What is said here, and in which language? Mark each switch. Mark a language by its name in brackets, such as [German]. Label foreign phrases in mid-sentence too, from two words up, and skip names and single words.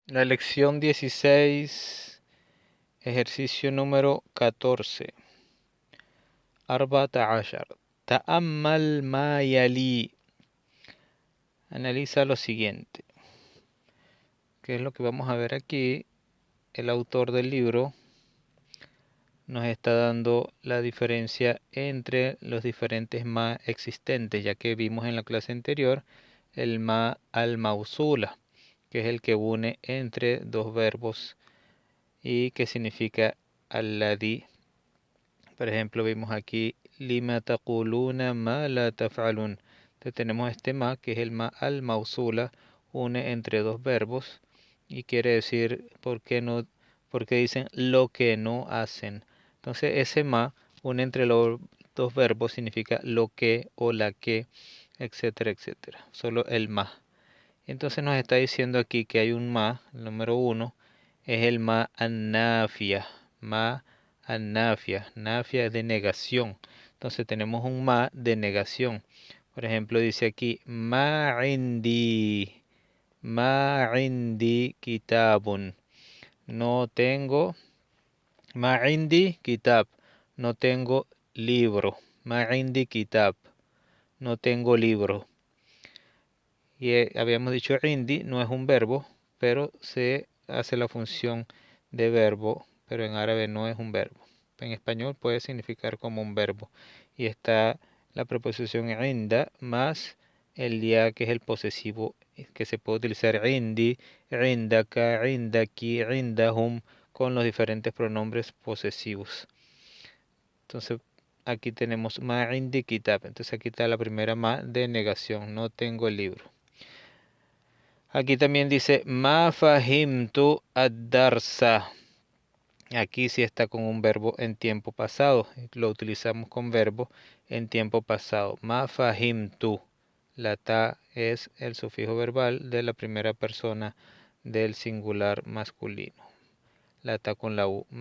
[Spanish] La lección 16, ejercicio número 14. [Arabic] أربعة عشر. تأمل ما يلي. [Spanish] Analiza lo siguiente. ¿Qué es lo que vamos a ver aquí? El autor del libro nos está dando la diferencia entre los diferentes ma existentes, ya que vimos en la clase anterior el [Arabic] ما الموصولة, [Spanish] que es el que une entre dos verbos y que significa alladhi. Por ejemplo, vimos aquí [Arabic] لم تقولون ما لا تفعلون. [Spanish] Entonces tenemos este ma que es el [Arabic] ما الموصولة, [Spanish] une entre dos verbos y quiere decir por qué dicen lo que no hacen. Entonces ese ma une entre los dos verbos significa lo que o la que, etcétera, etcétera. Solo el ma. Entonces nos está diciendo aquí que hay un ma, el número uno, es el [Arabic] ما النافية. ما النافية. [Spanish] Nafia es de negación. Entonces tenemos un ma de negación. Por ejemplo, dice aquí, [Arabic] ما عندي كتابٌ. [Spanish] No tengo, [Arabic] ما عندي كتاب. [Spanish] No tengo libro. [Arabic] ما عندي كتاب. [Spanish] No tengo libro. Y habíamos dicho indi no es un verbo, pero se hace la función de verbo, pero en árabe no es un verbo. En español puede significar como un verbo. Y está la preposición inda más el ya que es el posesivo que se puede utilizar [Arabic] عندي، عندكَ، عندكِ، عندهم [Spanish] con los diferentes pronombres posesivos. Entonces aquí tenemos [Arabic] ما عندي كتاب. [Spanish] Entonces aquí está la primera ma de negación. No tengo el libro. Aquí también dice [Arabic] ما فهمت الدرس. [Spanish] Aquí sí está con un verbo en tiempo pasado. Lo utilizamos con verbo en tiempo pasado. [Arabic] ما فهمت. [Spanish] La ta es el sufijo verbal de la primera persona del singular masculino. La ta con la u.